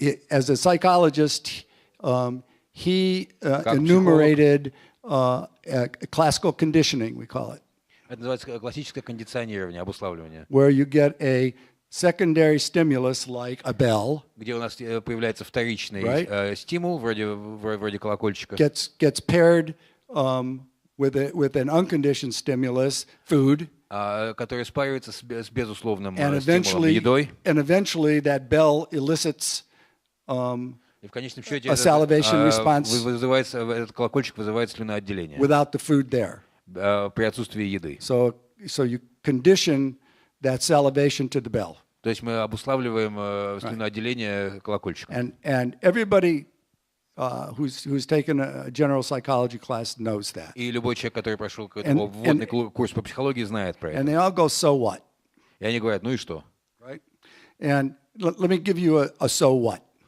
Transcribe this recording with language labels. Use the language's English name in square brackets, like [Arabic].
[English] As a psychologist, he enumerated classical conditioning, we call it. [Russian] Это называется классическое кондиционирование, обуславливание. [English] Where you get a secondary stimulus like a bell, [Russian] где у нас появляется вторичный стимул вроде колокольчика, [English] gets paired with an unconditioned stimulus, food, [Russian] который спаривается с безусловным стимулом, едой. [English] And eventually that bell elicits [Russian] и в конечном счете этот колокольчик вызывает слюноотделение. [English] Without the food there. [Russian] При отсутствии еды. [English] So you condition that salivation to the bell. [Russian] То есть мы обуславливаем слюноотделение колокольчика. [English] And everybody who's taken a general psychology class knows that. [Russian] И любой человек, который прошел вводный курс по психологии, знает про это. [English] And they all go, so what? [Russian] И они говорят, ну и что? [English] Right? And let me give you a so what.